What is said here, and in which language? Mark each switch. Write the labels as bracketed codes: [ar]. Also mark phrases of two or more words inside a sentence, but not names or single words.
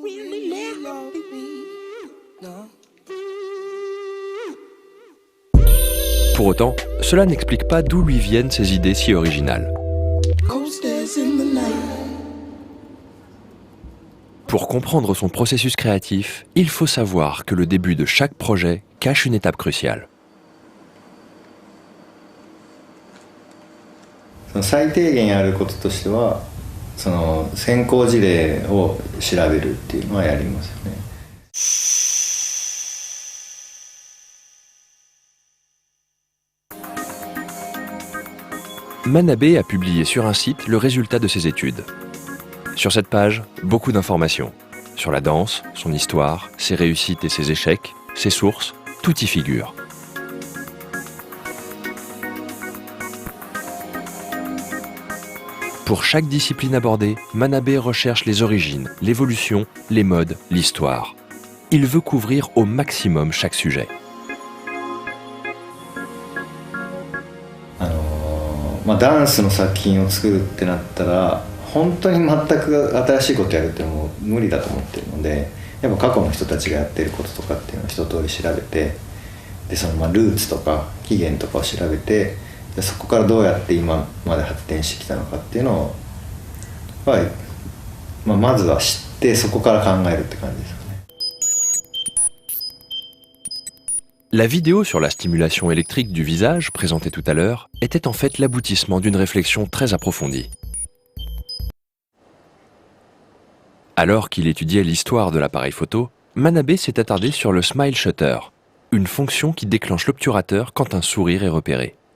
[fr] Pour autant, cela n'explique pas d'où lui viennent ces idées si originales. Pour comprendre son processus créatif, il faut savoir que le début de chaque projet cache une étape cruciale. [ja] 最低限やることとしてはその先行事例を調べるっていうのはやりますよね。 [fr] Manabe a publié sur un site le résultat de ses études. Sur cette page, beaucoup d'informations. Sur la danse, son histoire, ses réussites et ses échecs, ses sources, tout y figure. Pour chaque discipline abordée, Manabe recherche les origines, l'évolution, les modes, l'histoire. Il veut couvrir au maximum chaque sujet. [ja] ダンスの作品を作るってなったら本当に全く新しいことやるってもう無理だと思ってるので、やっぱ過去の人たちがやってることとかっていうのを一通り調べて、でそのルーツとか起源とかを調べて、でそこからどうやって今まで発展してきたのかっていうのを、まずは知ってそこから考えるって感じですかね。 [fr] La vidéo sur la stimulation électrique du visage, présentée tout à l'heure, était en fait l'aboutissement d'une réflexion très approfondie. Alors qu'il étudiait l'histoire de l'appareil photo, Manabe s'est attardé sur le [en] smile shutter, [fr] une fonction qui déclenche l'obturateur quand un sourire est repéré.